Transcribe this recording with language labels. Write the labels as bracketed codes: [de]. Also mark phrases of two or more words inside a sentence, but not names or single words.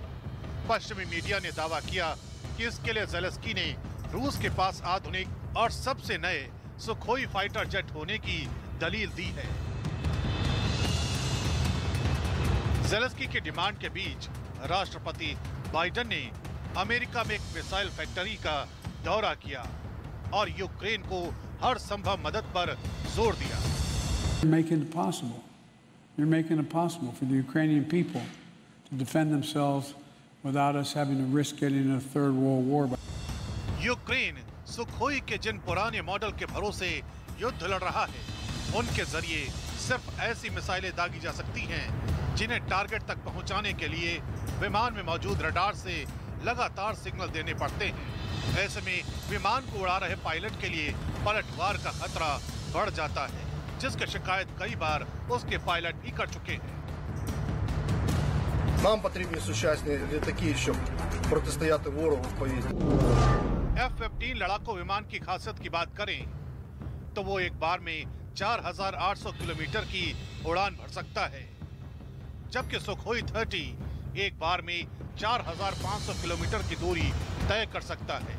[hi] पश्चिमी मीडिया ने दावा किया कि इसके लिए ज़ेलेंस्की ने रूस के पास आधुनिक और सबसे नए सुखोई [en] fighter jet [hi] होने की दलील दी है। ज़ेलेंस्की की डिमांड के बीच राष्ट्रपति बाइडेन ने अमेरिका में एक [en] missile factory [hi] का दौरा किया और यूक्रेन को हर संभव मदद पर जोर दिया। [en] You're making it possible. You're making it possible for the Ukrainian people to defend themselves without us having to risk getting into a third world war. [hi] यूक्रेन सुखोई के जिन पुराने मॉडल के भरोसे युद्ध लड़ रहा है, उनके जरिए सिर्फ ऐसी मिसाइलें दागी जा सकती हैं जिन्हें टारगेट तक पहुंचाने के लिए विमान में मौजूद रडार से लगातार सिग्नल देने पड़ते हैं। ऐसे में विमान को उड़ा रहे पायलट के लिए पलटवार का खतरा बढ़ जाता है, जिसकी शिकायत कई बार उसके पायलट भी कर चुके हैं। [uk] Нам потрібні сучасні літаки, щоб протистояти ворогу в повітрі। [hi] F-15 लड़ाकू विमान की खासियत की बात करें तो वो एक बार में 4,800 किलोमीटर की उड़ान भर सकता है, जबकि सुखोई 30 एक बार में 4,500 किलोमीटर की दूरी तय कर सकता है।